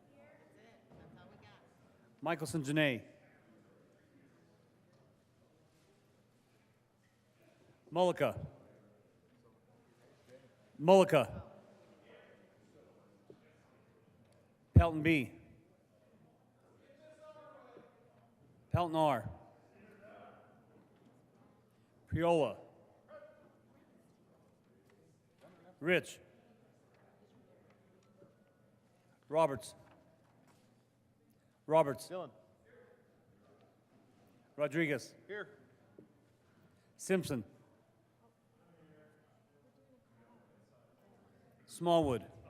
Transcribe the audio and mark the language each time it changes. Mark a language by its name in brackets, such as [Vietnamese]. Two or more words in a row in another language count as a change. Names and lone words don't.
[English] Michelson Janae. Mullica. Mullica. Pelton B. Pelton R. Priola. Rich. Roberts. Roberts. Dillon. Rodriguez. Here. Simpson. Smallwood.